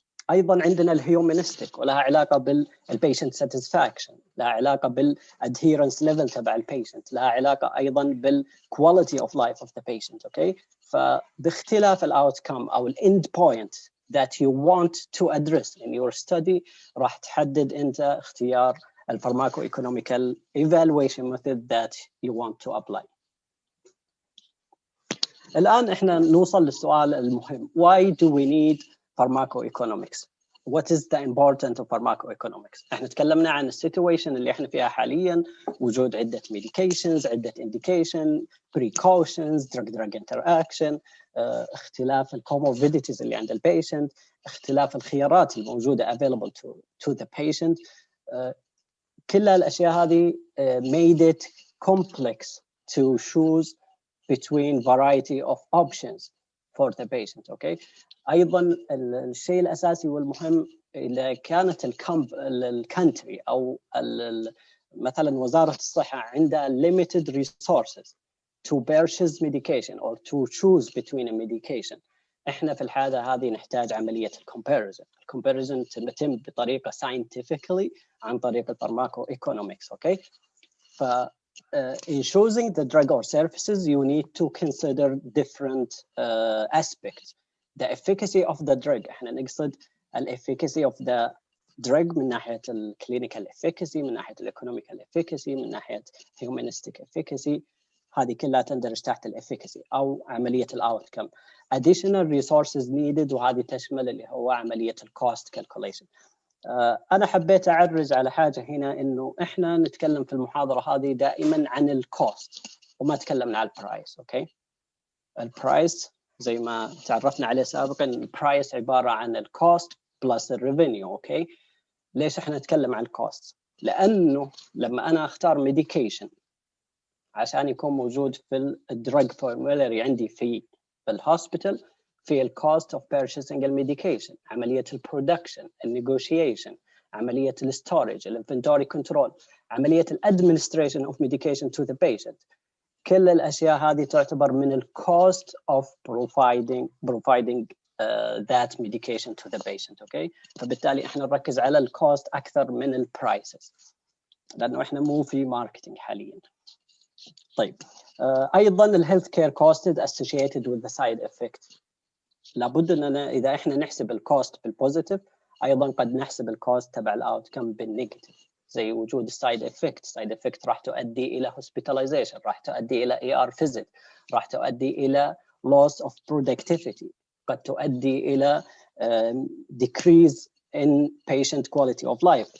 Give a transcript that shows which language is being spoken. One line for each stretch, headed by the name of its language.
Arabic: أيضاً عندنا الهيومانستيك، ولها علاقة بالبيشنت ساتسفاكشن، لها علاقة بالادهيرنس ليفل تبع البيشنت، لها علاقة أيضاً بالكواليتي اوف لايف اوف ذا بيشنت.
English: okay,
Arabic: فباختلاف الاوتكم أو الاند بوينت
English: that you want to address in your study راح تحدد أنت اختيار الفارماكوeconomical evaluation method that you want to apply.
Arabic: الآن إحنا نوصل للسؤال المهم:
English: Why do we need Pharmacoeconomics? What is the importance of Pharmacoeconomics?
Arabic: إحنا تكلمنا عن السيتويشن اللي إحنا فيها حالياً، وجود عدة medications، عدة indication، precautions، drug interaction، اختلاف comorbidities اللي عند البيشنت، اختلاف الخيارات الموجودة
English: available to the patient.
Arabic: كل الأشياء هذه
English: made it complex to choose between variety of options for the patient. Okay.
Arabic: أيضاً الشيء الأساسي والمهم إذا كانت الكانتري أو مثلاً وزارة الصحة عندها
English: limited resources to purchase medication or to choose between a medication،
Arabic: إحنا في الحالة هذه نحتاج عملية الcomparison. الcomparison تتم بطريقة scientifically عن طريق الفارماكوeconomics.
English: Okay. In choosing the drug or services, you need to consider different aspects. The efficacy of the drug،
Arabic: احنا نقصد
English: efficacy of the drug من ناحية clinical efficacy، من ناحية economical efficacy، من ناحية humanistic efficacy.
Arabic: هذه كلها تندرج تحت efficacy أو عملية outcome.
English: Additional resources needed،
Arabic: وهذه تشمل اللي هو عملية cost calculation. أنا حبيت أعرج على حاجة هنا، إنه إحنا نتكلم في المحاضرة هذه دائماً عن الكوست وما تكلمنا عن البرايس. أوكي، البرايس زي ما تعرفنا عليه سابقاً، البرايس عبارة عن الكوست بلس الريفينيو. أوكي، ليش إحنا نتكلم عن الكوست؟ لأنه لما أنا أختار ميديكيشن عشان يكون موجود في الدراج فورمولاري عندي في الهوسبيتال، في الكوست اوف purchasing الميديكيشن، عملية البرودكشن، النيغوشيشن، عملية الستورج، الانفنتوري كنترول،
English: عملية administration of medication to the patient.
Arabic: كل الأشياء هذه تعتبر من ال
English: cost of providing that medication to the patient.
Arabic: Okay, فبالتالي احنا نركز على ال cost أكثر من ال prices لأنه احنا مو في marketing حاليا. طيب أيضا ال
English: health care cost associated with the side effect.
Arabic: لابد أننا إذا احنا نحسب ال cost بالpositive أيضا قد نحسب ال cost تبع ال outcome بالنيجاتيف، زي وجود السايد افكت. سايد افكت راح تؤدي الى hospitalization، راح تؤدي الى ER visit، راح تؤدي الى loss of productivity، قد تؤدي الى decrease in patient quality of life.